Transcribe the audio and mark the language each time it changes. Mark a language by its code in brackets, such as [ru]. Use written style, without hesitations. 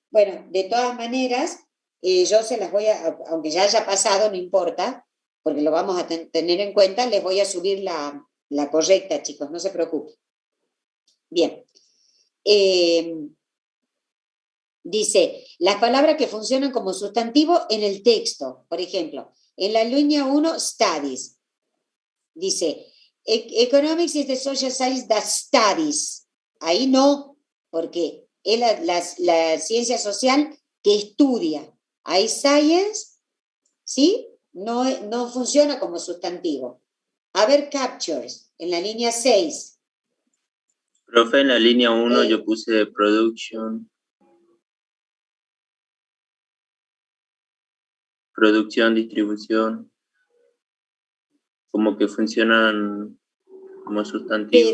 [es] Bueno, de todas maneras, yo se las voy a, aunque ya haya pasado, no importa, porque lo vamos a tener en cuenta, les voy a subir la correcta, chicos, no se preocupen. Bien. Dice, las palabras que funcionan como sustantivo en el texto, por ejemplo, en la línea 1, studies. Dice, [en] economics is the social science that studies. [es] Ahí no, porque es la ciencia social que estudia. Ahí science, ¿sí? No funciona como sustantivo. A ver, captures, en la línea 6. Profe, en la línea 1 yo puse producción, distribución, como que funcionan como sustantivos.